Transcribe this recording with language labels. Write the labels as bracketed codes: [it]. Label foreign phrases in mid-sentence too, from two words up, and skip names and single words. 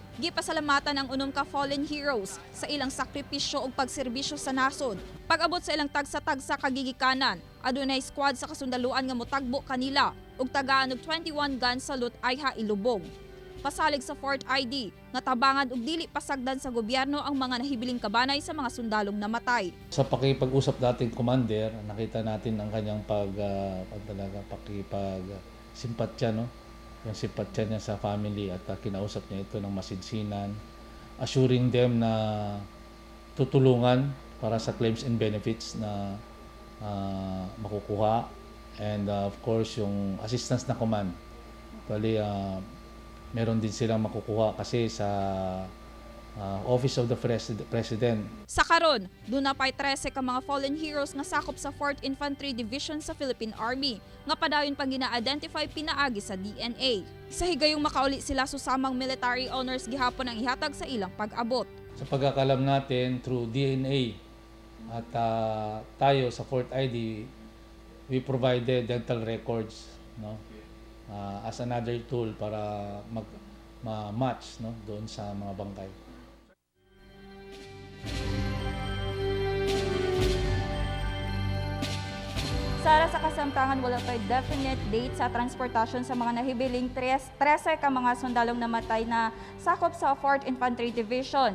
[ceb] Gipasalamatan ang unom ka [en] fallen heroes [ceb] sa ilang sakripisyo ug pagserbisyo sa nasod. Pag-abot sa ilang tagsa-tagsa kagigikanan, adunay squad sa kasundaluan nga motagbo kanila ug tagaan og 21 [en] gun salute [ceb] ayha ilubog. pasalig sa Fort ID nga tabangan og dili pasagdan sa gobyerno ang mga nahibiling kabanay sa mga sundalong namatay. [tl] Sa pakipag-usap dating commander, nakita natin ang kanyang pakipag-simpatya, no? Yung simpatya niya sa family at kinausap niya ito ng masinsinan, [en] assuring them [tl] na tutulungan para sa [en] claims and benefits [tl] na makukuha, [en] and of course [tl] yung assistance na command. Bali, meron din silang makukuha kasi sa Office of the President. [ceb] Sa karon, doon na pa'y 13 ka mga [en] fallen heroes [ceb] nga sakop sa 4th Infantry Division sa Philippine Army nga padayon pang gina-identify pinaagi sa DNA. Sa higayong makauli sila susamang [en] military honors [ceb] gihapon ang ihatag sa ilang pag-abot. [tl] Sa pagkakalam natin through DNA at tayo sa Fort ID, [en] we provided dental records, [tl] no? [en] As another tool [tl] para ma-match, no, doon sa mga bangkay. [ceb] Sara, sa kasamtangan, wala pa'y definite date sa transportasyon sa mga nahibiling 13 ka mga sundalong namatay na sakop sa 4th Infantry Division.